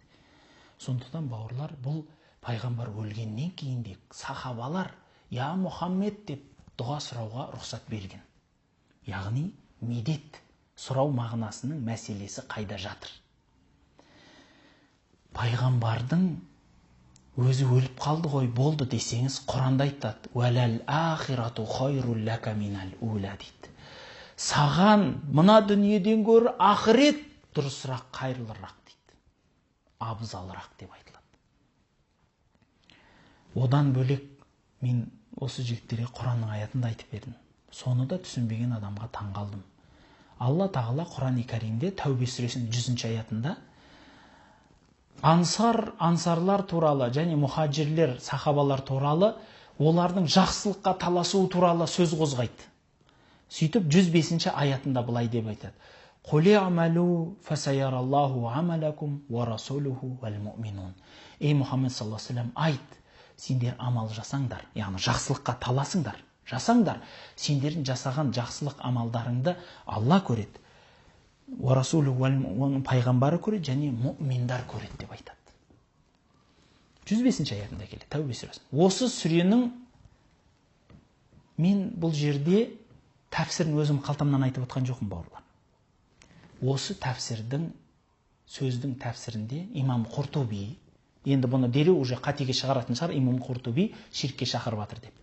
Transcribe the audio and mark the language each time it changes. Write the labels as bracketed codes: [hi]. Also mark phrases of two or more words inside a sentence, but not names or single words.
[kk] Сондықтан бауырлар, бұл пайғамбар өлгеннен кейін де сахабалар я Мұхаммед деп дұға сұрауға рұқсат берген. Яғни медет сұрау мағынасының мәселесі қайда жатыр? Пайғамбардың өзі өліп қалды ғой, болды десеңіз, Құранда айтады: [ar] "وللآخرة خير لك من الأولى" [kk] дейді. Саған мына дүниеден гөрі ақырет дұрысырақ, қайырлырақ дейді. Абзалырақ деп айтылады. Одан бөлек мен осы жігіттерге Құранның аятында айтып бердім. Соны да түсінбеген адамға таң қалдым. Алла тағала Құран-ы Кәримде Тәубе сүресінің 100-ші аятында ансарлар туралы және мұхаджирлер, сахабалар туралы олардың жақсылыққа таласуы туралы сөз қозғайды. Сөйтіп 105-ші аятында былай деп айтады. [ar] قل اعملوا فسيرى الله عملكم ورسوله والمؤمنون. Ей Мұхаммед صلى الله عليه وسلم, [kk] айт, сендер амал жасаңдар, яғни жақсылыққа таласыңдар, жасаңдар. Сендердің жасаған жақсылық амалдарыңды Алла көреді. [ar] ورسوله والمؤمنون, [kk] пайғамбары көреді және муъминдар көреді деп айтады. 105-ші аятында келеді, Тәубе сүресі. Осы сүренің мен бұл жерде тәпсірін өзім қалтамнан айтып отқан жоқпын, бауырлар. Осы тәпсірдің, сөздің тәпсірінде имам Құртуби, енді бұны дереу уже қатеге шығаратын шығар, имам Құртуби ширкке шақырып жатыр деп.